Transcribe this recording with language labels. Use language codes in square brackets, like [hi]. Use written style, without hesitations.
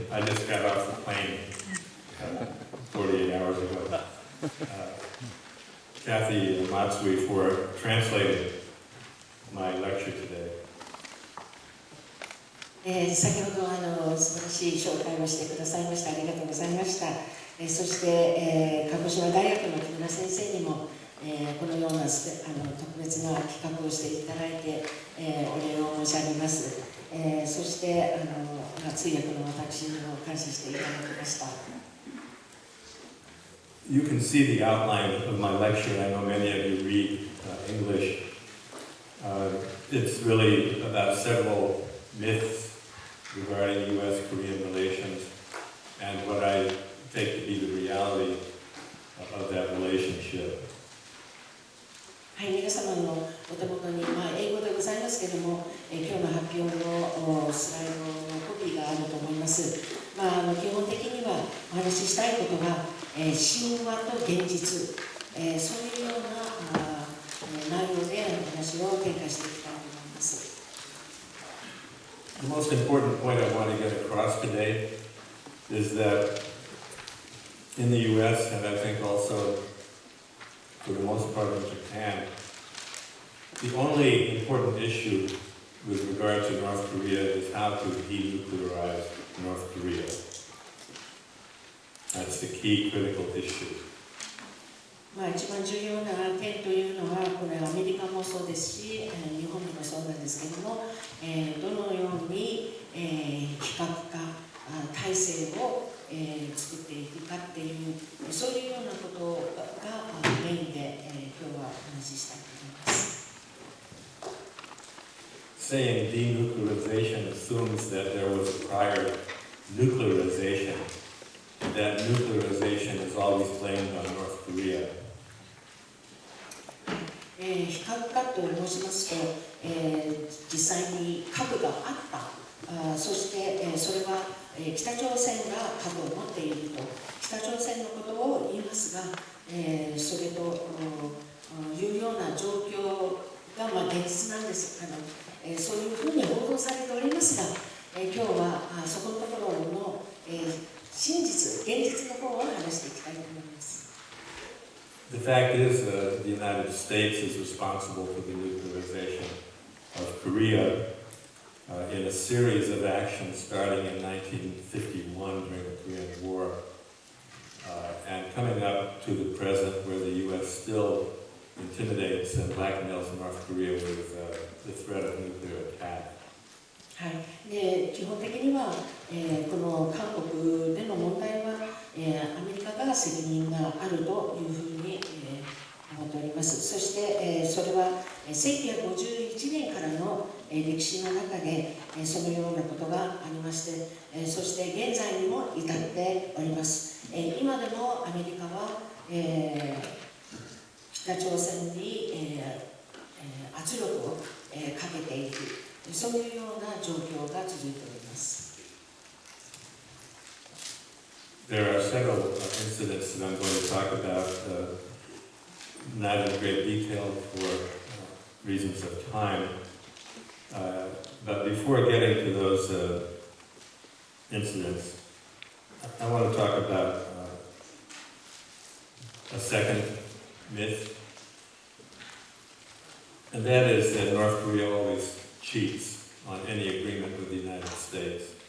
[en] I just got off the plane 48 hours ago. Kathy Matsui for translating my lecture today. [ja] 先ほど素晴らしい紹介をしてくださいました。ありがとうございました。そして、鹿児島大学の木村先生にも、このような特別な企画をしていただいて、お礼を申し上げます。そして通訳の私にも感謝していただきました。 [en] You can see the outline of my lecture. I know many of you read English. It's really about several myths regarding U.S.-Korean relations and what I take to be the reality of that relationship. [ja] はい、皆様のお手元に、英語でございますけれども、今日の発表のスライドのコピーがあると思います。基本的にはお話ししたいことが、神話と現実、そういうような内容でお話を展開していきたいと思います。 [en] The most important point I want to get across today is that in the U.S. and I think also for the most part in Japan, the only important issue with regard to North Korea is how to denuclearize North Korea. That's the key critical issue. [ja] 一番重要な点というのは、これはアメリカもそうですし、日本でもそうなんですけれども、どのように非核化体制を作っていくかっていう、そういうようなことがメインで今日はお話ししたいと思います。 [en] Saying denuclearization assumes that there was a prior nuclearization, and that nuclearization is always blamed on North Korea. [ja] 非核化と申しますと、実際に核があった、そしてそれは北朝鮮が核を持っていると、北朝鮮のことを言いますが、それというような状況が現実なんです。そういうふうに報道されておりますが、今日はそこのところの真実、現実の方を話していきたいと思います。 [en] The fact is, the United States is responsible for the nuclearization of Korea in a series of actions starting in 1951 during the Korean War and coming up to the present where the U.S. still intimidates and blackmails North Korea with the threat of nuclear attack. [ja] はい、で基本的には、この韓国での問題は、アメリカが責任があるというふうに、思っております。そして、それは1951年からの、歴史の中で、そのようなことがありまして、そして現在にも至っております。今でもアメリカは、北朝鮮に、圧力を、かけていく、そういうような状況が続いております。 [en] There are several incidents that I'm going to talk about, not in great detail for reasons of time. But before getting to those incidents, I want to talk about a second myth, and that is that North Korea always cheats on any agreement with the United States.